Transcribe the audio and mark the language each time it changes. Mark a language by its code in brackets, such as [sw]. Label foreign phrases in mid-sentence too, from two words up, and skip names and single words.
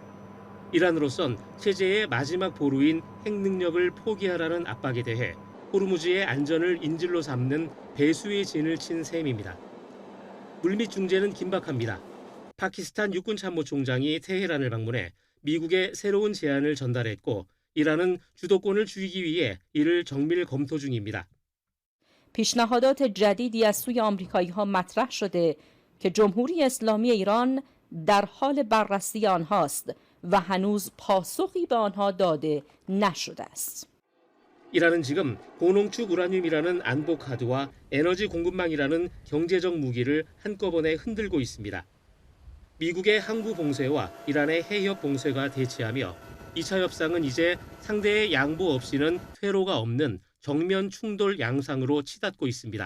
[ko] 이란으로선 체제의 마지막 보루인 핵 능력을 포기하라는 압박에 대해 호르무즈의 안전을 인질로 삼는 배수의 진을 친 셈입니다. 물밑 중재는 긴박합니다. 파키스탄 육군참모총장이 테헤란을 방문해 미국의 새로운 제안을 전달했고 이란은 주도권을 쥐기 위해 이를 정밀 검토 중입니다. [fa] پیشنهادات جدیدی از سوی آمریکایی‌ها مطرح شده که جمهوری اسلامی ایران در حال بررسی آنهاست و هنوز پاسخی به آنها داده نشده است. [ko] 이란은 지금 고농축 우라늄이라는 안보 카드와 에너지 공급망이라는 경제적 무기를 한꺼번에 흔들고 있습니다. 미국의 항구 봉쇄와 이란의 해협 봉쇄가 대치하며 2차 협상은 이제 상대의 양보 없이는 퇴로가 없는 정면 충돌 양상으로 치닫고 있습니다.